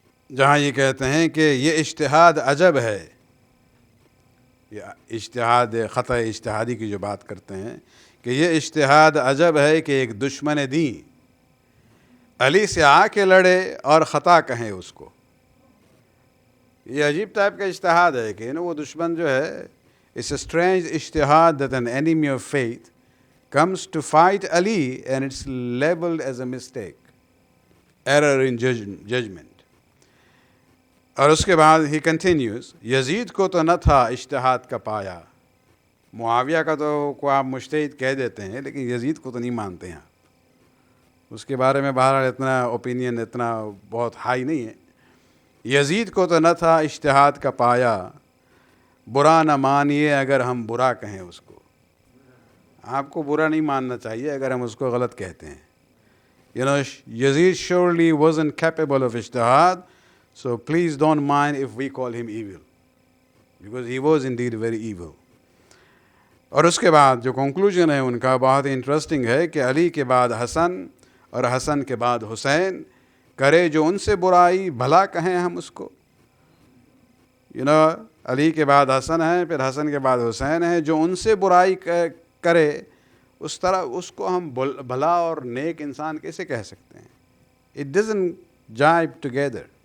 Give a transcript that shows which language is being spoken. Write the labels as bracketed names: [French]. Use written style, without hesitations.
[Urdu] جہاں یہ کہتے ہیں کہ یہ اجتہاد عجب ہے، یہ اجتہاد خطأ اجتہادی کی جو بات کرتے ہیں کہ یہ اجتہاد عجب ہے کہ ایک دشمن دین علی سے آ کے لڑے اور خطا کہیں اس کو۔ یہ عجیب ٹائپ کا اجتہاد ہے کہ وہ دشمن جو ہے [English] it's a strange ijtihad that an enemy of faith comes to fight Ali and it's labeled as a mistake, error in judgment. [Urdu] اور اس کے بعد [English] he continues, [Urdu] یزید کو تو نہ تھا اجتہاد کا پایا. معاویہ کا تو کو آپ مجتہد کہہ دیتے ہیں لیکن یزید کو تو نہیں مانتے ہیں آپ. اس کے بارے میں بہرحال اتنا اوپینین اتنا بہت ہائی نہیں ہے. یزید کو تو نہ تھا اجتہاد کا پایا, برا نہ مانیے اگر ہم برا کہیں اس کو. آپ کو برا نہیں ماننا چاہیے اگر ہم اس کو غلط کہتے ہیں. [English] Yazid surely wasn't capable of ijtihad, so please don't mind if we call him evil, because he was indeed very evil. [Urdu] اور اس کے بعد جو کنکلوژن ہے ان کا بہت انٹرسٹنگ ہے کہ علی کے بعد حسن اور حسن کے بعد حسین, کرے جو ان سے برائی بھلا کہیں ہم اس کو. علی کے بعد حسن ہے, پھر حسن کے بعد حسین ہے, جو ان سے برائی کرے اس طرح اس کو ہم بھلا اور نیک انسان کیسے کہہ سکتے ہیں؟ [English] It doesn't jibe together.